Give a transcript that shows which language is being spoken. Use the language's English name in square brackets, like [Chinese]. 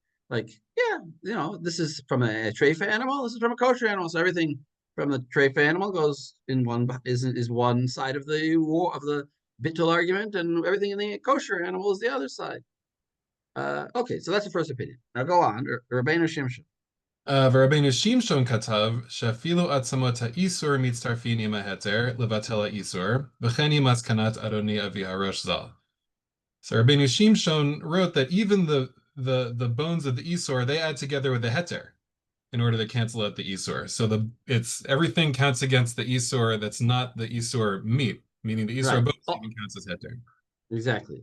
[English] Like, yeah, this is from a treifa animal. This is from a kosher animal. So everything from the treifa animal goes in one is one side of the war of the bittul argument, and everything in the kosher animal is the other side. Okay, so that's the first opinion. Now go on, Rabbeinu Shimshon. [Hebrew] ורבנו שמשון כתב שאפילו עצמות האיסור מצטרפים עם ההתר לבטל האיסור, וכן היא מסקנת אדוני אבי הראש ז"ל. [English] So Rabbeinu Shimshon wrote that even the bones of the isur, they add together with the heter in order to cancel out the isur. So it's everything counts against the isur that's not the isur meat, meaning the isur Right. bones even counts as heter. Exactly.